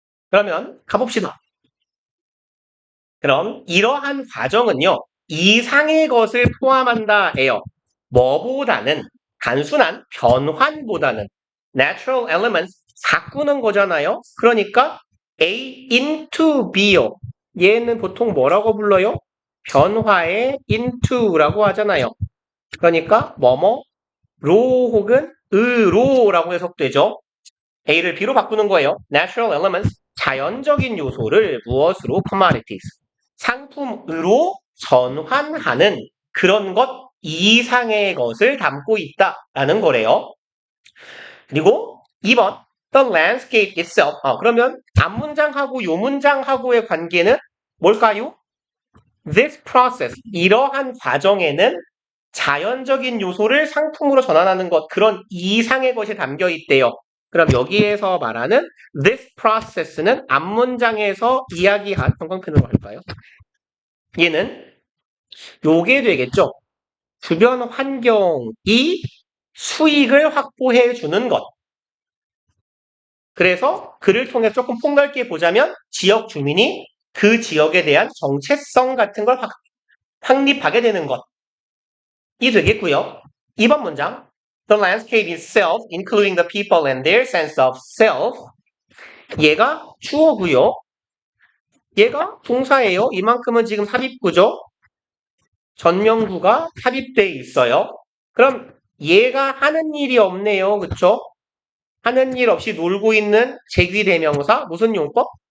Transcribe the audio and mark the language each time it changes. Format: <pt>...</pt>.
<ko>그러면 가봅시다. 그럼 이러한 과정은요. 이상의 것을 포함한다예요. 뭐보다는 단순한 변환보다는</ko> <en>natural elements</en> <ko>바꾸는 거잖아요. 그러니까 A into B요. 얘는 보통 뭐라고 불러요? 변화의 into라고 하잖아요. 그러니까 뭐뭐로 혹은 으로라고 해석되죠. A를 B로 바꾸는 거예요.</ko> <en>Natural elements,</en> <ko>자연적인 요소를 무엇으로? commodities, 상품으로 전환하는 그런 것 이상의 것을 담고 있다라는 거래요. 그리고 2번,</ko> <en>the landscape itself.</en> <ko>그러면 앞 문장하고 요 문장하고의 관계는 뭘까요?</ko> <en>This process,</en> <ko>이러한 과정에는 자연적인 요소를 상품으로 전환하는 것, 그런 이상의 것이 담겨 있대요. 그럼 여기에서 말하는</ko> <en>this process</en> <ko>는 앞 문장에서 이야기한 형광펜으로 할까요? 얘는 요게 되겠죠. 주변 환경이 수익을 확보해 주는 것. 그래서 그를 통해서 조금 폭넓게 보자면 지역 주민이 그 지역에 대한 정체성 같은 걸 확립하게 되는 것이 되겠고요. 2번 문장.</ko> <en>The landscape itself, including the people and their sense of self.</en> <ko>얘가 주어고요. 얘가 동사예요. 이만큼은 지금 삽입구죠. 전명구가 삽입되어 있어요. 그럼 얘가 하는 일이 없네요. 그쵸? 하는 일 없이 놀고 있는 제귀대명사. 무슨 용법?</ko>